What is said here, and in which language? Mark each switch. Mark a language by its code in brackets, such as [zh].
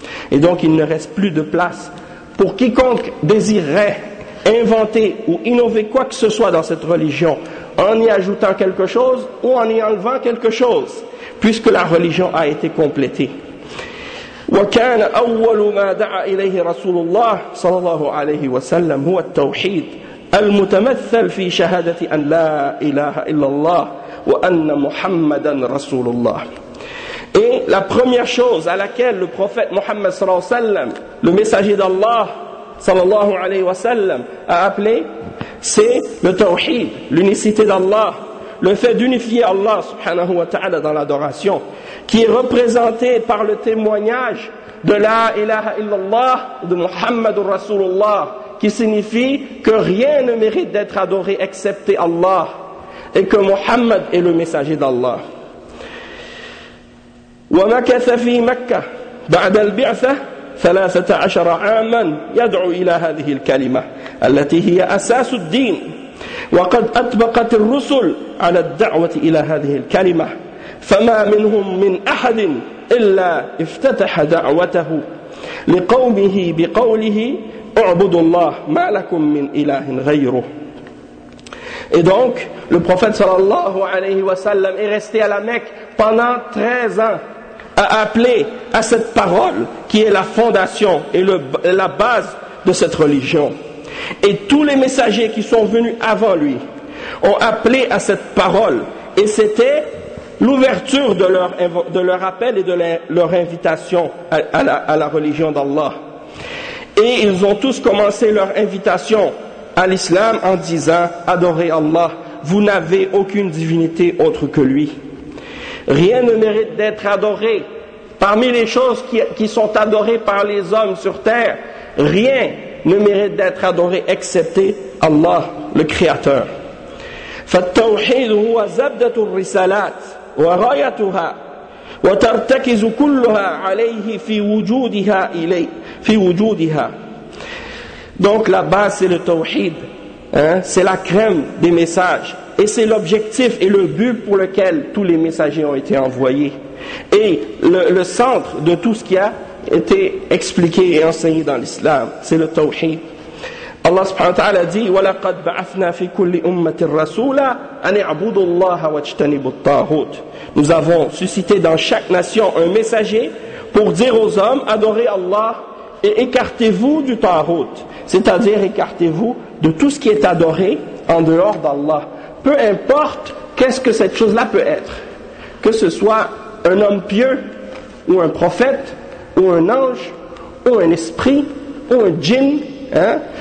[fr] Et donc il ne reste plus de place pour quiconque désirerait inventer ou innover quoi que ce soit dans cette religion, en y ajoutant quelque chose ou en y enlevant quelque chose, puisque la religion a été complétée. [ar] وكان أول ما دعا إليه رسول الله صلى الله عليه وسلم هو التوحيد المتمثل في شهادة أن لا إله إلا الله وأن محمدا رسول الله. [fr] Et la première chose à laquelle le prophète Mohammed [ar] صلى الله عليه وسلم, [fr] le messager d'Allah صلى الله عليه وسلم, a appelé, c'est le tawhid, l'unicité d'Allah, le fait d'unifier Allah subhanahu wa ta'ala dans l'adoration, qui est représenté par le témoignage de [ar] la ilaha illallah [fr] de [ar] Muhammadur Rasulullah, [fr] qui signifie que rien ne mérite d'être adoré excepté Allah et que Muhammad est le messager d'Allah. [ar] Wa makatha fi Makkah ba'da al-bi'tha 13 aaman yad'u ila hadhihi al-kalima allati hiya asas ad-din وقد أطبقت الرسل على الدعوة إلى هذه الكلمة فما منهم من أحد إلا افتتح دعوته لقومه بقوله اعبدوا الله ما لكم من إله غيره. [fr] Et donc le prophète sallallahu alayhi wa sallam est resté à la Mecque pendant 13 ans à appeler à cette parole qui est la fondation et la base de cette religion. Et tous les messagers qui sont venus avant lui ont appelé à cette parole, et c'était l'ouverture de leur appel et de leur invitation à la religion d'Allah. Et ils ont tous commencé leur invitation à l'islam en disant: adorez Allah, vous n'avez aucune divinité autre que lui. Rien ne mérite d'être adoré parmi les choses qui sont adorées par les hommes sur terre. Rien ne mérite d'être adoré excepté Allah, le Créateur. [ar] فالتوحيد هو زبدة الرسالات وغايتها وترتكز كلها عليه في وجودها إليه في وجودها. [fr] Donc la base c'est le tawhid, hein? C'est la crème des messages et c'est l'objectif et le but pour lequel tous les messagers ont été envoyés et le centre de tout ce qui a été expliqué et enseigné dans l'islam, c'est le tawhid. Allah subhanahu wa ta'ala dit [ar] وَلَقَدْ بَعَثْنَا فِي كُلِّ أُمَّةٍ رَسُولًا أَنِ اعْبُدُوا اللَّهَ وَاجْتَنِبُوا الطَّاغُوتَ. [fr] Nous avons suscité dans chaque nation un messager pour dire aux hommes, adorez Allah et écartez-vous du tawhid, c'est-à-dire écartez-vous de tout ce qui est adoré en dehors d'Allah, peu importe qu'est-ce que cette chose-là peut être, que ce soit un homme pieux ou un prophète ou un ange ou un esprit ou un djinn, hein?